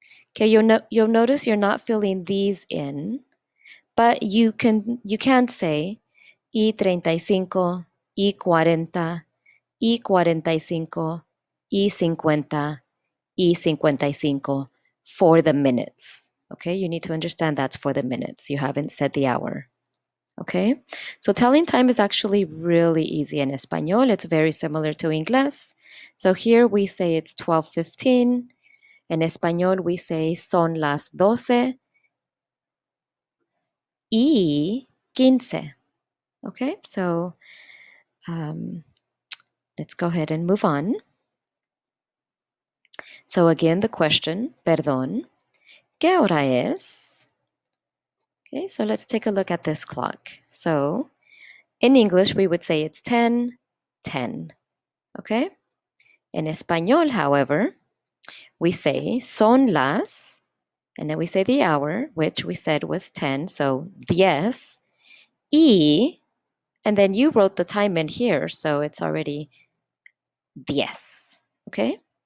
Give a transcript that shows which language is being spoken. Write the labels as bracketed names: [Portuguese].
[English] Okay, you'll notice you're not filling these in, but you can say [Spanish] y 35, y 40, y 45, y 50, y 55 [English] for the minutes. Okay, you need to understand that's for the minutes. You haven't said the hour. Okay, so telling time is actually really easy in Espanol. It's very similar to Inglés. So here we say it's 12:15. In Español, we say [Spanish] son las 12 y 15. [English] Okay, so let's go ahead and move on. So again, the question, [Spanish] perdón, ¿qué hora es? [English] Okay, so let's take a look at this clock. So in English, we would say it's 10:10. Okay? In Español, however, we say [Spanish] son las, [English] and then we say the hour, which we said was 10, so 10, y, and then you wrote the time in here, so it's already 10. Okay?